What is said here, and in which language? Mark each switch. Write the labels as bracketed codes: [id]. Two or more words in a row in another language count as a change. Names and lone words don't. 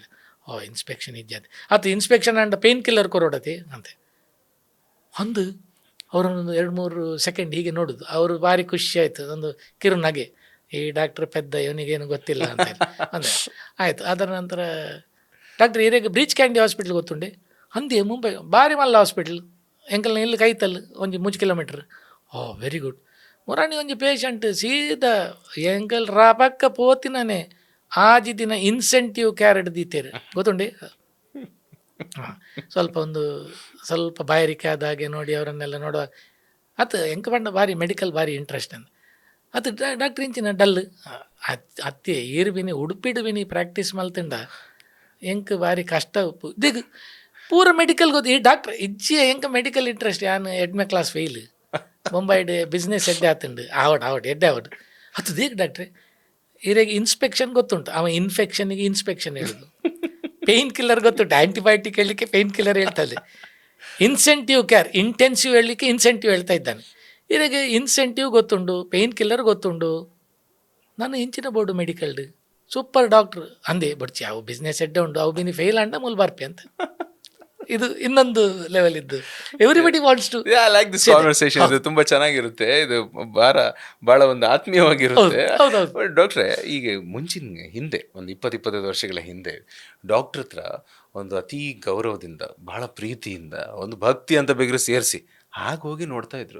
[tcy] ಓ ಇನ್ಸ್ಪೆಕ್ಷನ್ ಇಜ್ಜೆ ಅಂತ ಅದು [en] inspection and pain killer [tcy] ಕೊರೋಡತಿ ಅಂತೆ. [kn] ಒಂದು ಅವರೊಂದು 2-3 ಸೆಕೆಂಡ್ ಹೀಗೆ ನೋಡೋದು, ಅವರು ಭಾರಿ ಖುಷಿ ಆಯಿತು, ಒಂದು ಕಿರು ನಗೆ, ಈ ಡಾಕ್ಟ್ರ್ ಪೆದ್ದ, ಇವನಿಗೇನು ಗೊತ್ತಿಲ್ಲ ಅಂತೇಳಿ ಅಂದರೆ ಆಯಿತು. [tcy] ಅದರ ನಂತರ ಡಾಕ್ಟ್ರ್ ಇರೇಗ ಬ್ರೀಚ್ ಕ್ಯಾಂಡಿ ಹಾಸ್ಪಿಟ್ಲ್ ಗೊತ್ತುಂಡೆ ಅಂದೆ, ಮುಂಬೈ ಭಾರಿ ಮಲ್ಲ ಹಾಸ್ಪಿಟ್ಲ್, ಎಂಕಲ್ನ ಇಲ್ಲಿ ಕೈತಲ್ ಒಂಜಿ 3 ಕಿಲೋಮೀಟ್ರ್. [en] Oh very good. [tcy] ಮೊರಾಣಿ ಒಂಜಿ ಪೇಷಂಟ್ ಸೀದಾ ಎಂಕಲ್ ರಾಪಕ್ಕ ಪೋತಿನೇ ಆಜಿ ದಿನ [en] incentive carrot [tcy] ದೀತೇರು ಗೊತ್ತುಂಡೆ. [kn] ಹಾಂ, ಸ್ವಲ್ಪ ಬಾಯಾರಿಕೆ ಆದ ಹಾಗೆ ನೋಡಿ ಅವರನ್ನೆಲ್ಲ ನೋಡುವ ಅದು [tcy] ಎಂಕ ಬಂಡ ಭಾರಿ ಮೆಡಿಕಲ್ ಭಾರಿ ಇಂಟ್ರೆಸ್ಟ್ [kn] ಅಂತ. [tcy] ಅದು ಡಾಕ್ಟ್ರ್ ಇಂಚಿನ ಡಲ್ ಅತ್ತೆ ಈರ್ಬಿನಿ ಉಡುಪಿಡ್ಬಿನಿ ಪ್ರಾಕ್ಟೀಸ್ ಮಲ್ತಿಂಡ ಎಂಕ ಭಾರಿ ಕಷ್ಟ ದಿಗ್ ಪೂರ ಮೆಡಿಕಲ್ ಗೊತ್ತು. ಈ ಡಾಕ್ಟ್ರ್ ಇಜ್ಜಿ ಎಂಕ ಮೆಡಿಕಲ್ ಇಂಟ್ರೆಸ್ಟ್, ಯಾನು 8ನೇ [en] class fail, [tcy] ಮುಂಬೈಡ್ ಬಿಸ್ನೆಸ್ ಎಡ್ಡೆ ಆತುಂಡು ಆವಡ್ ಎಡ್ಡೆ ಆವಡ್ ಅದು ದೇಕ್ ಡಾಕ್ಟ್ರೆ. [kn] ಇರಾಗ ಇನ್ಸ್ಪೆಕ್ಷನ್ ಗೊತ್ತುಂಟು, ಅವ ಇನ್ಫೆಕ್ಷನ್ಗೆ ಇನ್ಸ್ಪೆಕ್ಷನ್ ಹೇಳೋದು, [en] pain killer [kn] ಗೊತ್ತುಂಟು, ಆ್ಯಂಟಿಬಯೋಟಿಕ್ ಹೇಳಲಿಕ್ಕೆ [en] pain killer [kn] ಹೇಳ್ತಾನೆ, [en] incentive care intensive [kn] ಹೇಳಲಿಕ್ಕೆ ಇನ್ಸೆಂಟಿವ್ ಹೇಳ್ತಾ ಇದ್ದಾನೆ. [tcy] ಇರಾಗ ಇನ್ಸೆಂಟಿವ್ ಗೊತ್ತುಂಡು, [en] pain killer [tcy] ಗೊತ್ತುಂಡು, ನಾನು ಇಂಚಿನ ಬೋರ್ಡು ಮೆಡಿಕಲ್ಡ್ [en] super doctor [tcy] ಅಂದೆ. ಬಡ್ಚಿ ಅವು ಬಿಸ್ನೆಸ್ ಎಡ್ಡೆ ಉಂಡು, ಅವು ಬಿನಿ ಫೇಲ್ ಅಂಡ ಮುಲ್ ಬರ್ಪಿ ಅಂತ. [kn] ಇದು ಇನ್ನೊಂದು ಲೆವೆಲ್ ಇದ್ದು, [en] everybody wants to like this conversation. [kn] ಇದು ತುಂಬಾ ಚೆನ್ನಾಗಿರುತ್ತೆ, ಇದು ಬಹಳ ಒಂದು ಆತ್ಮೀಯವಾಗಿರುತ್ತೆ. ಡಾಕ್ಟ್ರೆ, ಈಗ ಹಿಂದೆ ಒಂದು 20-25 ವರ್ಷಗಳ ಹಿಂದೆ ಡಾಕ್ಟರ್ ಹತ್ರ ಒಂದು ಅತಿ ಗೌರವದಿಂದ, ಬಹಳ ಪ್ರೀತಿಯಿಂದ, ಒಂದು ಭಕ್ತಿ ಅಂತ ಬೇಗ ಸೇರಿಸಿ ಹಾಗೆ ಹೋಗಿ ನೋಡ್ತಾ ಇದ್ರು.